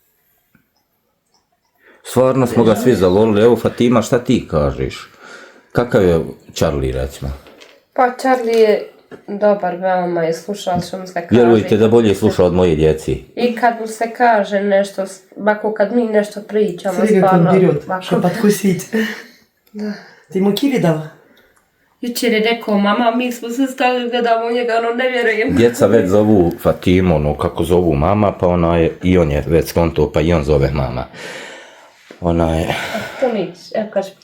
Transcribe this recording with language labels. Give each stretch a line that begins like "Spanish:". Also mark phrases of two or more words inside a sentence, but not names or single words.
Bosnian: Stvarno smo ga svi zavolili. Evo Fatima, šta ti kažeš? Kakav je Charlie, recimo? Pa Charlie je dobar, veoma je slušao što mu se kaže. Vjerujte da bolje sluša od moje djeci. I kad mu se kaže nešto, bako kad mi nešto pričamo,
Russian: Смотри, как он
Bosnian: stvarno.
Russian: берет, чтобы откусить.
Bosnian: Da. Ti mu kivi dala? Jučer je rekao, mama, mi smo se stali gledamo njega, ne vjerujem. Djeca već zovu Fatimu, kako zovu mama, pa i on je već skonto, pa i on zove mama. To nič, evo kažete.